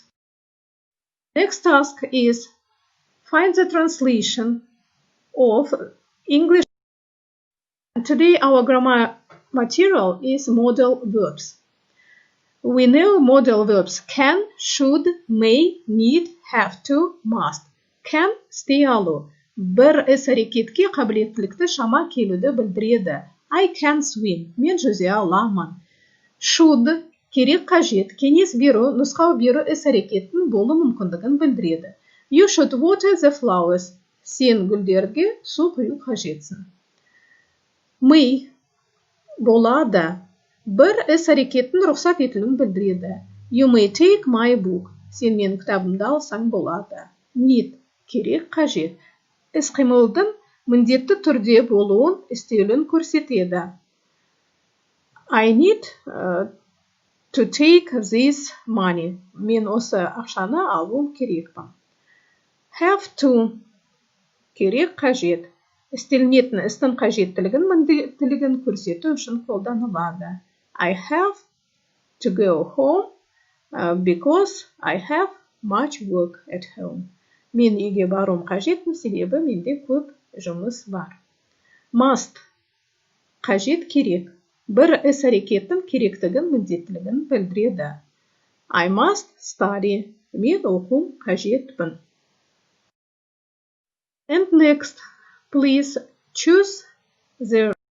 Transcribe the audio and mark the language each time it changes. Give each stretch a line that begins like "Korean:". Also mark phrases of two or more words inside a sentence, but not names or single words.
English: Next task is find the translation of English. Today our grammar material is modal verbs. We know modal verbs can, should, may, need, have to, must.
Kazakh: Can істей алу. Бір іс-әрекетке қабілеттілікті шама келуді білдіреді.
English: I can swim.
Kazakh: Мен жүзе аламын. Should керек қажет, кеңес беру, нұсқау беру іс-әрекеттің болу мүмкіндігін білдіреді.
English: You should water the flowers.
Kazakh: Сен гүлдерге су құю қажетсің. May болады. Бір іс-әрекеттің рұқсат етілуін білдіреді.
English: You may take my book.
Kazakh: Сен менің кітабымды алсаң болады. Need керек қажет. Іс-қимылдың міндетті түрде болуын істелуін көрсетеді.
English: I need to take this money.
Kazakh: Мен осы ақшаны алуым керекпін.
English: Have to
Kazakh: керек қажет. Істелінетін істің қажеттілігін міндеттілігін көрсету үшін қолданылады.
English: I have to go home because I have much work at home.
Kazakh: Мен үйге баруым қажетпін, себебі менде көп жұмыс бар. Must қажет керек. Бір іс-әрекеттің керектігін, міндеттілігін білдіреді.
English: I must study.
Kazakh: Мен оқум қажетпін.
English: And next, please choose the